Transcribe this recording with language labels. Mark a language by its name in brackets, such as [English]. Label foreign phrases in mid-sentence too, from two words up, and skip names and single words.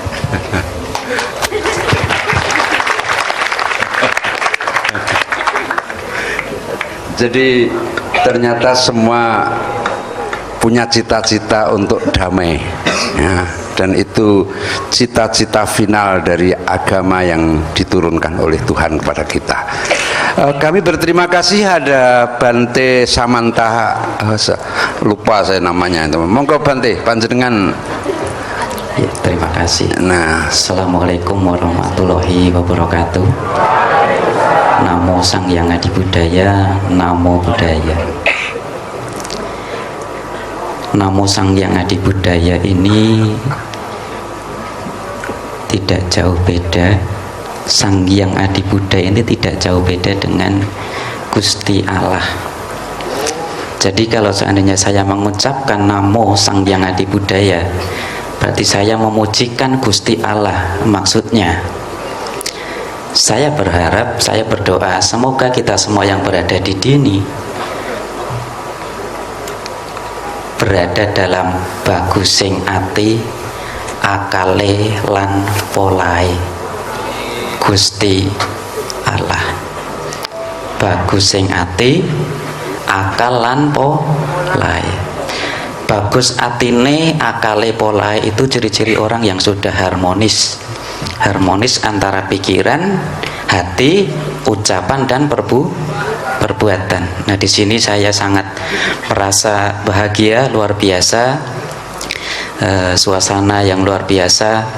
[Indonesian] Jadi ternyata semua punya cita-cita untuk damai ya, dan itu cita-cita final dari agama yang diturunkan oleh Tuhan kepada kita. Kami berterima kasih ada Bante Samanta, lupa saya namanya itu. [Javanese] Monggo Bante, panjenengan. [Indonesian] Ya, terima kasih. Nah, [Arabic] Assalamualaikum warahmatullahi wabarakatuh. [Pali] Namo Sang Hyang Adi Budaya, Namo Buddhaya. Namo Sang Hyang Adi Budaya [Indonesian] ini tidak jauh beda. Sang Hyang Adi Budaya ini tidak jauh beda dengan Gusti Allah. Jadi kalau seandainya saya mengucapkan [Pali] Namo Sang Hyang Adi Budaya, [Indonesian] berarti saya memujikan Gusti Allah. Maksudnya saya berharap, saya berdoa semoga kita semua yang berada di sini berada dalam [Javanese] bagusing ati, akale lan polai [Indonesian] Gusti Allah. [Javanese] Bagusing ati, akal lan polai. Bagus atine, akale polai [Indonesian] itu ciri-ciri orang yang sudah harmonis. Harmonis antara pikiran, hati, ucapan dan perbuatan. Nah, di sini saya sangat merasa bahagia, luar biasa. Suasana yang luar biasa.